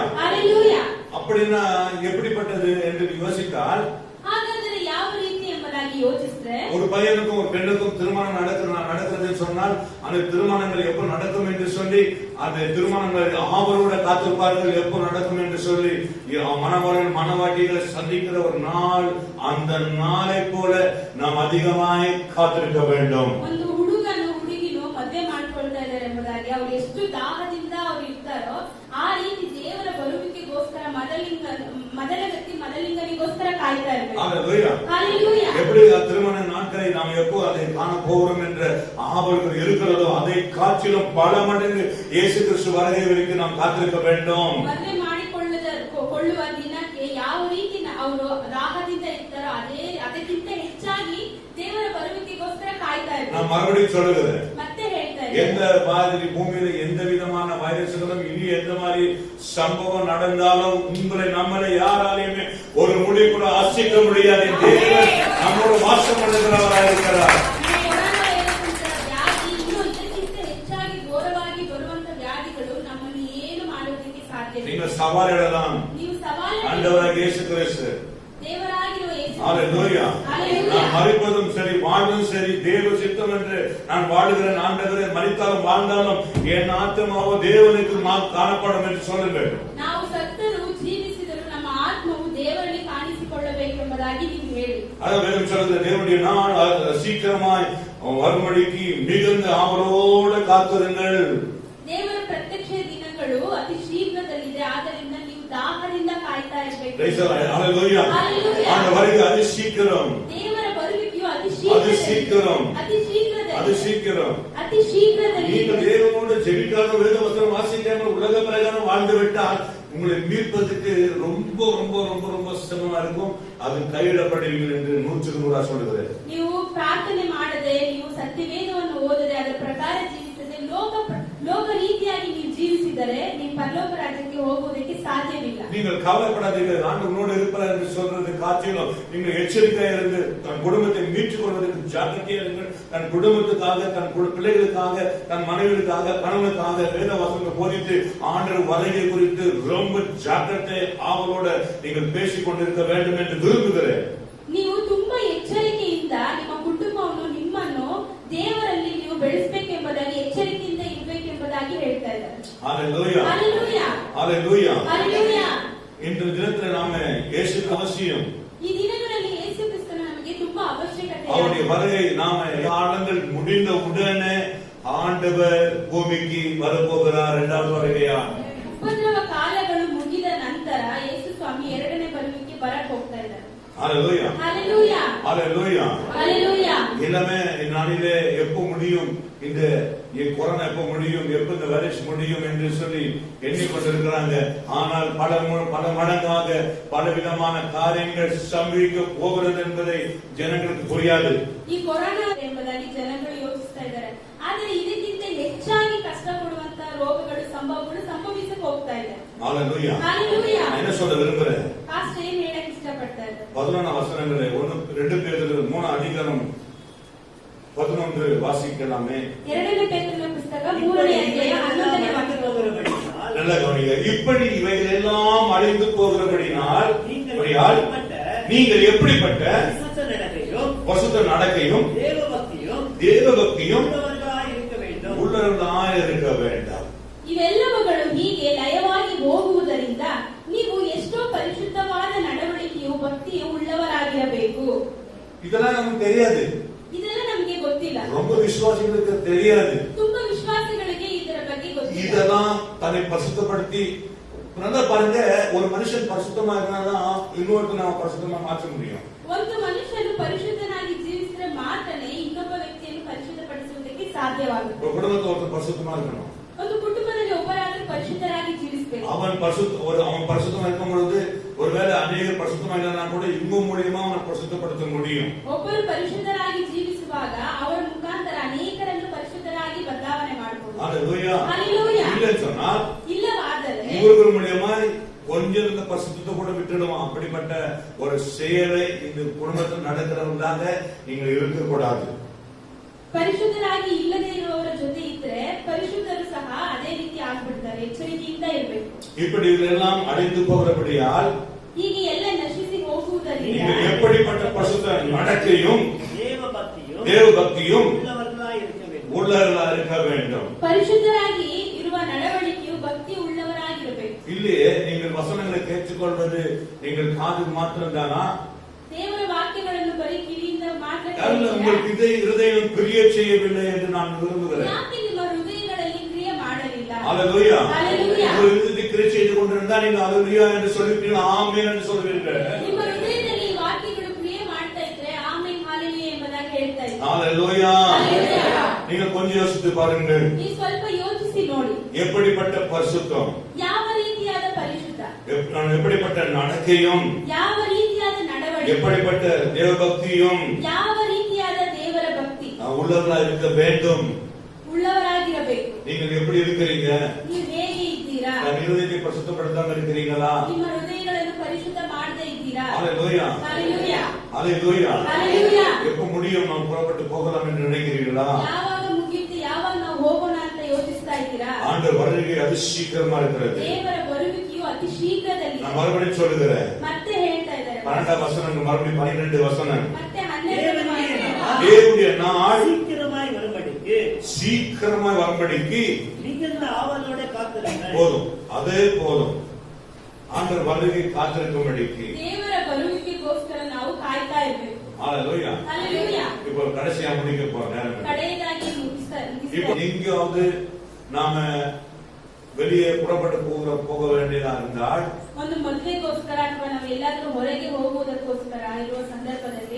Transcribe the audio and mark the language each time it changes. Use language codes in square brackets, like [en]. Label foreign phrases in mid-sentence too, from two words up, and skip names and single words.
[kn] ಹalleluya. [ta] அப்படின்னா எப்படிப்பட்டது என்று யோசித்தால், [kn] ಹಾಗಾದರೆ ಯಾವ ರೀತಿ ಎಂಬುದಾಗಿ ಯೋಚಿಸಿದ್ರೆ, [ta] ஒரு பையனுக்கும் ஒரு பெண்ணுக்கும் திருமணம் நடக்கிறது சொன்னால் அந்த திருமணங்கள் எப்போ நடக்கும் என்று சொல்லி, அந்த திருமணங்கள் ஆவலோட காத்திருப்பார்கள் எப்போ நடக்கும் என்று சொல்லி, மணவாளன் மணவாட்டிகளை சந்திக்கிற ஒரு நாள், அந்த நாளை போல நாம் அதிகமாய் காத்திருக்க வேண்டும். [kn] ಒಂದು ಹುಡುಗನು ಹುಡುಗಿನು ಮದುವೆ ಮಾಡ್ಕೊಳ್ತಾ ಇದ್ದಾರೆ ಎಂಬುದಾಗಿ ಅವರು ಎಷ್ಟು ದಾಹದಿಂದ ಅವರು ಇರ್ತಾರೋ ಆ ರೀತಿ ದೇವರ ಬರುವಿಕೆಗೋಸ್ಕರ ಮೊದಲಿಂಗನಿಗೋಸ್ಕರ ಕಾಯ್ತಾ ಇರ್ಬೇಕು. [ta] ஹalleluya. ஹalleluya. எப்படி திருமண நாட்களை நாம் எப்போ அதை காண போகிறோம் என்ற ஆவல்கள் இருக்கிறதோ அதை காற்றிலும் பல மடங்கு இயேசு கிறிஸ்து வருகை வரைக்கும் நாம் காத்திருக்க வேண்டும். [kn] ಮದುವೆ ಮಾಡಿಕೊಳ್ಳುವ ದಿನಕ್ಕೆ ಯಾವ ರೀತಿ ಅವರು ದಾಹದಿಂದ ಇರ್ತಾರೋ ಅದಕ್ಕಿಂತ ಹೆಚ್ಚಾಗಿ ದೇವರ ಬರುವಿಕೆಗೋಸ್ಕರ [ta] நான் மறுபடியும் சொல்லுகிறேன், [kn] ಮತ್ತೆ ಹೇಳ್ತಾ [ta] எந்த [kn] ಇದ್ದೇನೆ. [ta] மாதிரி பூமியில எந்த விதமான வைரஸ்களும் இனி எந்த மாதிரி சம்பவம் நடந்தாலும் நம்மளை யாராலையுமே ஒரு முடி கூட அசைக்க முடியாது. தேவன் நம்மோட வாசம் பண்ணுகிறவராக இருக்கிறார். [kn] ಕೊರೋನಾ ವೈರಸ್ ಅಂತ ವ್ಯಾಧಿ ಇನ್ನೂ ಇದಕ್ಕಿಂತ ಹೆಚ್ಚಾಗಿ ಘೋರವಾಗಿ ಬರುವಂತ ವ್ಯಾಧಿಗಳು ನಮ್ಮನ್ನು ಏನು ಮಾಡೋದಕ್ಕೆ ಸಾಧ್ಯವಿಲ್ಲ. [ta] நீங்கள் சவால் இடலாம். [kn] ನೀವು ಸವಾಲು [ta] ஆண்டவராக இயேசு கிறிஸ்து, [kn] ದೇವರಾಗಿರುವ ಯೇಸು [ta] ஹalleluya, ஹalleluya. நான் மரிப்பதும் சரி வாழ்வதும் சரி தேவ சித்தம் என்று நான் வாழுகிறேன். ஆண்டவரே, மரித்தாலும் வாழ்ந்தாலும் என் ஆத்மாவோ தேவனுக்கு காணப்படும் என்று சொல்லுங்கள். [kn] ನಾವು ಸತ್ತರೂ ಜೀವಿಸಿದರೂ ನಮ್ಮ ಆತ್ಮವು ದೇವರಲ್ಲಿ ಕಾಣಿಸಿಕೊಳ್ಳಬೇಕೆಂಬುದಾಗಿ ನೀವು ಹೇಳಿ. [ta] அதான் வேதம் சொல்லுது, தேவனுடைய நாள் சீக்கிரமாய் வரும்படிக்கு மிகுந்த ஆவலோடு காத்திருங்கள். [kn] ದೇವರ ಪ್ರತ್ಯಕ್ಷ ದಿನಗಳು ಅತಿ ಶೀಘ್ರದಲ್ಲಿದೆ, ಆದ್ದರಿಂದ ನೀವು ದಾಹದಿಂದ ಕಾಯ್ತಾ ಇರಬೇಕು. [ta] ஹalleluya, ஹalleluya. அந்த வருகை அதி சீக்கிரம், [kn] ದೇವರ ಬರುವಿಕೆಯು ಅತಿ [ta] அது சீக்கிரம், [kn] ಅತಿ ಶೀಘ್ರದಲ್ಲಿ [ta] அது சீக்கிரம். [kn] ಅತಿ ಶೀಘ್ರದಲ್ಲಿ [ta] நீங்கள் தேவனோடு ஜெபிக்காத வேத வசனம் வாசிக்காமல் உலக பிரகாரம் வாழ்ந்து விட்டால் உங்களை மீட்பதற்கு ரொம்ப ரொம்ப ரொம்ப ரொம்ப சிரமமா இருக்கும். அது கைவிடப்படுவீர்கள் என்று 100% சொல்லுகிறேன். [kn] ನೀವು ಪ್ರಾರ್ಥನೆ ಮಾಡದೆ, ನೀವು ಸತ್ಯವೇದವನ್ನು ಓದದೆ, ಅದರ ಪ್ರಕಾರ ಜೀವಿಸದೆ, ಲೋಕ ರೀತಿಯಾಗಿ ನೀವು ಜೀವಿಸಿದರೆ ನೀವು ಪರಲೋಕ ರಾಜ್ಯಕ್ಕೆ ಹೋಗುವುದಕ್ಕೆ ಸಾಧ್ಯವಿಲ್ಲ. [ta] நீங்கள் கவலைப்படாதீர்கள், ஆண்டவரோடு இருப்பார் என்று சொல்றது காட்சியிலும் நீங்கள் எச்சரிக்கையா இருந்து தன் குடும்பத்தை மீட்டுக் கொள்வதற்கு ஜாக்கிரதையா இருங்கள். தன் குடும்பத்துக்காக, தன் பிள்ளைகளுக்காக, தன் மனைவிகளுக்காக, கணவனுக்காக வேத வசனங்கள் போதித்து ஆண்டவர் வருகை குறித்து ரொம்ப ஜாக்கிரதை ஆவலோட நீங்கள் பேசிக் கொண்டிருக்க வேண்டும் என்று விரும்புகிறேன். [kn] ನೀವು ತುಂಬಾ ಎಚ್ಚರಿಕೆಯಿಂದ ನಿಮ್ಮ ಕುಟುಂಬವನ್ನು, ನಿಮ್ಮನ್ನು ದೇವರಲ್ಲಿ ನೀವು ಬೆಳೆಸಬೇಕೆಂಬುದಾಗಿ ಎಚ್ಚರಿಕೆಯಿಂದ ಇರಬೇಕೆಂಬುದಾಗಿ ಹೇಳ್ತಾ ಇದ್ದಾರೆ. [ta] ஹalleluya, ஹalleluya, ஹalleluya. ஹalleluya. இன்று தினத்தில் நாம இயேசுக்கு அவசியம். [kn] ಈ ದಿನಗಳಲ್ಲಿ ಯೇಸು ಕ್ರಿಸ್ತನ ನಮಗೆ ತುಂಬಾ ಅವಶ್ಯಕತೆ ಇದೆ. [ta] அவருடைய வருகை நாம காலங்கள் முடிந்த உடனே ஆண்டவர் பூமிக்கு வரப்போகிறார். இரண்டாவது வருகையா [kn] ಉಪದ್ರವ ಕಾಲಗಳು ಮುಗಿದ ನಂತರ ಯೇಸು ಸ್ವಾಮಿ ಎರಡನೇ ಬರುವಿಕೆ ಬರಕ್ ಹೋಗ್ತಾ ಇದ್ದಾರೆ. [ta] ஹalleluya, ஹalleluya, ஹalleluya. ஹalleluya. எல்லாமே நாளிலே எப்போ முடியும், இந்த கொரோனா எப்போ முடியும், எப்போ இந்த வைரஸ் முடியும் என்று சொல்லி எண்ணிக்கொண்டிருக்கிறாங்க. ஆனால் பல மடங்காக பலவிதமான காரியங்கள் சம்பவிக்க போகிறது என்பதை ஜனங்களுக்கு புரியாது. [kn] ಈ ಕೊರೋನಾ ಎಂಬುದಾಗಿ ಜನಗಳು ಯೋಚಿಸ್ತಾ ಇದ್ದಾರೆ. ಆದರೆ ಇದಕ್ಕಿಂತ ಹೆಚ್ಚಾಗಿ ಕಷ್ಟ ಕೊಡುವಂತ ರೋಗಗಳು, ಸಂಭವಗಳು ಸಂಭವಿಸಕ್ಕೆ ಹೋಗ್ತಾ ಇದೆ. [ta] ஹalleluya. ஹalleluya. என்ன சொல்ல விரும்புறேன், [kn] ಪಾಸ್ಟರ್ ಏನ್ ಹೇಳಕ್ ಇಷ್ಟಪಡ್ತಾ ಇದ್ದಾರೆ? [ta] 11 வசனங்களே 1-2 பேதுரு 3 அதிகாரம் 11 வாசிக்கலாமே. [kn] ಎರಡನೇ ಪೇತ್ರನ ಪುಸ್ತಕ 3ನೇ ಅಧ್ಯಾಯ 11ನೇ ವಾಕ್ಯ. [ta] நல்ல கவனிங்க. இப்படி இவைகள் எல்லாம் அழிந்து போகிறபடினால் நீங்கள் எப்படிப்பட்ட பரிசுத்த நடக்கையும் தேவபக்தியும் உள்ளவர்களாய் இருக்க வேண்டாம். [kn] ಇವೆಲ್ಲವುಗಳು ಹೀಗೆ ಲಯವಾಗಿ ಹೋಗುವುದರಿಂದ ನೀವು ಎಷ್ಟೋ ಪರಿಶುದ್ಧವಾದ ನಡವಳಿಕೆಯು ಭಕ್ತಿಯು ಉಳ್ಳವರಾಗಿರಬೇಕು. [ta] இதெல்லாம் நமக்கு தெரியாது, [kn] ಇದೆಲ್ಲ ನಮಗೆ ಗೊತ್ತಿಲ್ಲ. [ta] ரொம்ப விசுவாசிகளுக்கு தெரியாது. [kn] ತುಂಬಾ ವಿಶ್ವಾಸಿಗಳಿಗೆ ಇದರ ಬಗ್ಗೆ ಗೊತ್ತಿಲ್ಲ. [ta] இதெல்லாம் தன்னை பரிசுத்தப்படுத்தி நல்லா பாருங்க, ஒரு மனுஷன் பரிசுத்தமா இருந்தாதான் இன்னொருத்தனை அவன் பரிசுத்தமா மாற்ற முடியும். [kn] ಒಂದು ಮನುಷ್ಯನು ಪರಿಶುದ್ಧನಾಗಿ ಜೀವಿಸಿದರೆ ಮಾತ್ರನೇ ಇನ್ನೊಬ್ಬ ವ್ಯಕ್ತಿಯನ್ನು ಪರಿಶುದ್ಧಪಡಿಸುವುದಕ್ಕೆ ಸಾಧ್ಯವಾಗುತ್ತೆ. [ta] ஒரு குடும்பத்தை ஒருத்தர் பரிசுத்தமா இருக்கணும். [kn] ಒಂದು ಕುಟುಂಬದಲ್ಲಿ ಒಬ್ಬರಾದರೂ ಪರಿಶುದ್ಧರಾಗಿ ಜೀವಿಸಬೇಕು. [ta] அவன் பரிசுத்தமா இருக்கும் பொழுது ஒருவேளை அநேக பரிசுத்தமா இல்லைன்னா கூட இவங்க மூலியமா அவனை பரிசுத்தப்படுத்த முடியும். [kn] ಒಬ್ಬರು ಪರಿಶುದ್ಧರಾಗಿ ಜೀವಿಸುವಾಗ ಅವರ ಮುಖಾಂತರ ಅನೇಕರನ್ನು ಪರಿಶುದ್ಧರಾಗಿ ಬದಲಾವಣೆ ಮಾಡಬಹುದು. [ta] ஹalleluya. ஹalleluya. இல்லன்னு சொன்னா [kn] ಇಲ್ಲವಾದರೆ [ta] இவர்கள் மூலியமா கொஞ்சம் இருந்த பரிசுத்தத்தை கூட விட்டுடுவோம். அப்படிப்பட்ட ஒரு செயலை இந்த குடும்பத்தில் நடக்கிறவங்களாக நீங்கள் இருக்கக்கூடாது. [kn] ಪರಿಶುದ್ಧರಾಗಿ ಇಲ್ಲದೆ ಇರುವವರ ಜೊತೆ ಇದ್ರೆ ಪರಿಶುದ್ಧರು ಸಹ ಅದೇ ರೀತಿ ಆಗ್ಬಿಡ್ತಾರೆ. ಎಚ್ಚರಿಕೆಯಿಂದ ಇರಬೇಕು. [ta] இப்படி இதெல்லாம் அழிந்து போகிறபடியால் [kn] ಹೀಗೆ ಎಲ್ಲ ನಶಿಸಿ ಹೋಗುವುದರಿಂದ [ta] நீங்கள் எப்படிப்பட்ட பரிசுத்த நடக்கையும் தேவபக்தியும் உள்ளவர்களாக இருக்க வேண்டும். [kn] ಪರಿಶುದ್ಧರಾಗಿ ಇರುವ ನಡವಳಿಕೆಯು ಭಕ್ತಿ ಉಳ್ಳವರಾಗಿರಬೇಕು. [ta] இல்லையே நீங்கள் வசனங்களை கேட்டுக்கொள்வது நீங்கள் காது மாத்திரம் தானா? [kn] ದೇವರ ವಾಕ್ಯಗಳನ್ನು ಬರೀ ಕಿವಿಯಿಂದ ಮಾತ್ರ [ta] உங்களுக்கு இருதயம் கிரியை செய்யவில்லை என்று நான் விரும்புகிறேன். [kn] ಯಾಕೆ ನಿಮ್ಮ ಹೃದಯಗಳಲ್ಲಿ ಕ್ರಿಯೆ ಮಾಡಲಿಲ್ಲ? [ta] ஹalleluya. ஹalleluya. உங்கள் இருதயத்தில் கிரியை செய்து கொண்டிருந்தால் நீங்கள் ஹalleluya என்று சொல்லுவீர்கள், ஆமென் என்று சொல்வீர்கள். [kn] ನಿಮ್ಮ ಹೃದಯದಲ್ಲಿ ಈ ವಾಕ್ಯಗಳು ಕ್ರಿಯೆ ಮಾಡ್ತಾ ಇದ್ರೆ ಆಮೆನ್ ಹalleluya ಎಂಬುದಾಗಿ ಹೇಳ್ತಾ ಇದ್ದಾರೆ. [ta] ஹalleluya. நீங்கள் கொஞ்சம் யோசித்து பாருங்கள். [kn] ನೀವು ಸ್ವಲ್ಪ ಯೋಚಿಸಿ ನೋಡಿ. [ta] எப்படிப்பட்ட பரிசுத்தம், [kn] ಯಾವ ರೀತಿಯಾದ ಪರಿಶುದ್ಧ, [ta] எப்படிப்பட்ட நடக்கையும், [kn] ಯಾವ ರೀತಿಯಾದ ನಡವಳಿಕೆ, [ta] எப்படிப்பட்ட தேவபக்தியும், [kn] ಯಾವ ರೀತಿಯಾದ ದೇವರ ಭಕ್ತಿ. [ta] உள்ளவர்களா இருக்க வேண்டும். [kn] ಉಳ್ಳವರಾಗಿರಬೇಕು. [ta] நீங்கள் எப்படி இருக்கிறீங்க? [kn] ನೀವು ಹೇಗೆ ಇದ್ದೀರಾ? [ta] இருதயத்தை பரிசுத்தப்படுத்தாம இருக்கிறீங்களா? [kn] ನಿಮ್ಮ ಹೃದಯಗಳನ್ನು ಪರಿಶುದ್ಧ ಮಾಡದೇ ಇದ್ದೀರಾ? [ta] ஹalleluya, ஹalleluya, ஹalleluya. ஹalleluya. எப்ப முடியும் நாம் புறப்பட்டு போகலாம் என்று நினைக்கிறீர்களா? [kn] ಯಾವಾಗ ಮುಗಿಯುತ್ತೆ, ಯಾವಾಗ ನಾವು ಹೋಗೋಣ ಅಂತ ಯೋಚಿಸ್ತಾ ಇದ್ದೀರಾ? [ta] ஆண்டவர் வருகை அதி சீக்கிரமா இருக்கிறது. [kn] ದೇವರ ಬರುವಿಕೆಯು ಅತಿ ಶೀಘ್ರದಲ್ಲಿ. [ta] நான் மறுபடியும் சொல்லுகிறேன். [kn] ಮತ್ತೆ ಹೇಳ್ತಾ ಇದ್ದಾರೆ. [ta] 12 வசனம் மறுபடியும் 12 வசனம். [kn] ಮತ್ತೆ 12 [ta] தேவனுடைய நாள் சீக்கிரமாய் வரும்படிக்கு சீக்கிரமாய் வரும்படிக்கு மிகுந்த ஆவலோட காத்திருங்கள். போதும், அதே போதும். ஆண்டவர் வருகை காத்திருக்கும்படிக்கு [kn] ದೇವರ ಬರುವಿಕೆಗೋಸ್ಕರ ನಾವು ಕಾಯ್ತಾ ಇರಬೇಕು. [ta] ஹalleluya, ஹalleluya. இப்போ கடைசியா முடிக்க போற நேரம். [kn] ಕಡೆಯದಾಗಿ [ta] இப்போ எங்கேயாவது நாம வெளியே புறப்பட்டு போக வேண்டியதா இருந்தால், [kn] ಒಂದು ಮದುವೆಗೋಸ್ಕರ ಅಥವಾ ನಾವು ಎಲ್ಲಾದ್ರೂ ಹೊರಗೆ ಹೋಗುವುದಕ್ಕೋಸ್ಕರ ಇರುವ ಸಂದರ್ಭದಲ್ಲಿ